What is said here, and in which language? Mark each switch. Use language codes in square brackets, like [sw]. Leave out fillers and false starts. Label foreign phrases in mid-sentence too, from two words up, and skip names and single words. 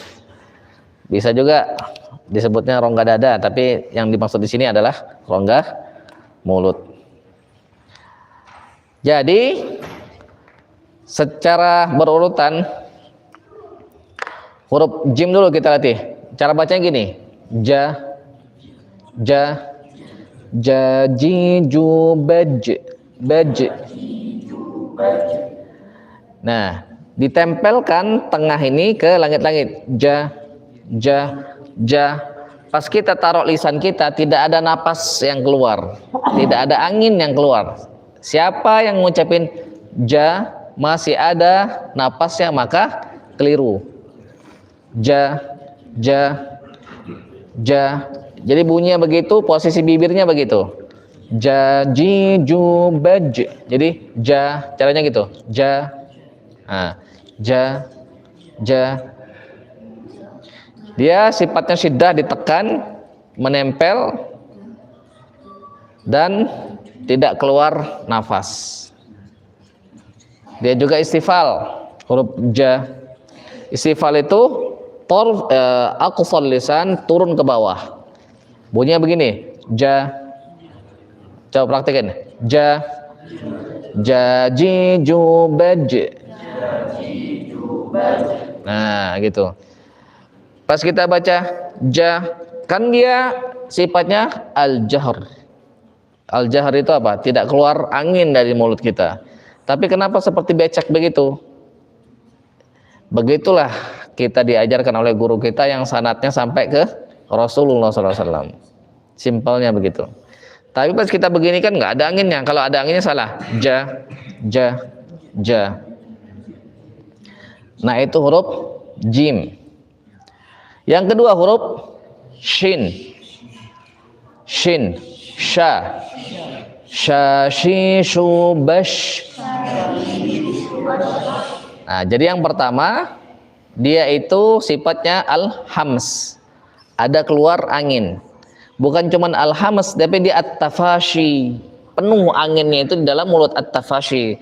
[id] Bisa juga disebutnya rongga dada, tapi yang dimaksud di sini adalah rongga mulut. Jadi secara berurutan Huruf jim dulu kita latih. Cara bacanya gini. [ar] Ja, ja, ja, ji, ju, baj, baj. [id] Nah, ditempelkan tengah ini ke langit-langit. [ar] Ja, ja, ja. [id] Pas kita taruh lisan kita, tidak ada napas yang keluar, tidak ada angin yang keluar. Siapa yang ngucapin ja masih ada napasnya, maka keliru. [ar] Ja, ja, ja. [id] Jadi bunyinya begitu, posisi bibirnya begitu. [ar] Ja, ji, ju, [id] baj. Jadi ja, caranya gitu. Ja, nah, [ar] ja, ja. [id] Dia sifatnya syiddah, ditekan, menempel, dan tidak keluar nafas. Dia juga istifal, huruf ja. Istifal itu [ar] aqsal lisan, [id] turun ke bawah. Bunyinya begini. Ja. Coba praktekin. [ar] Ja, ja, ji, ju, baj. [id] Nah, gitu. Pas kita baca ja, kan dia sifatnya al-jahr. Al-jahr itu apa? Tidak keluar angin dari mulut kita. Tapi kenapa seperti becek begitu? Begitulah kita diajarkan oleh guru kita yang sanadnya sampai ke Rasulullah SAW. Simpelnya begitu. Tapi pas kita begini kan nggak ada anginnya. Kalau ada anginnya salah. [ar] Ja, ja, ja. [id] Nah, itu huruf jim. Yang kedua huruf shin. [ar] Shin, sha, sha, shi, shu, bash. [id] Nah, jadi yang pertama dia itu sifatnya al-hams, ada keluar angin. Bukan cuman al-hams, tapi dia at-tafashi, penuh anginnya itu di dalam mulut at-tafashi.